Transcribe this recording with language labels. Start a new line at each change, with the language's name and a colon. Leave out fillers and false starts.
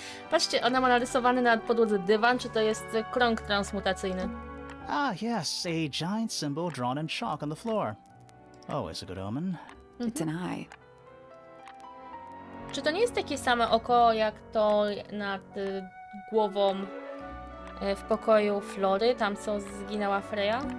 Polish: Patrzcie, ona ma narysowany na podłodze dywan, czy to jest krąg transmutacyjny?
English: Ah, yes, a giant symbol drawn in chalk on the floor. Always a good omen. It's an eye.
Polish: Czy to nie jest takie same oko, jak to nad głową w pokoju Flory, tam co zginęła Freya?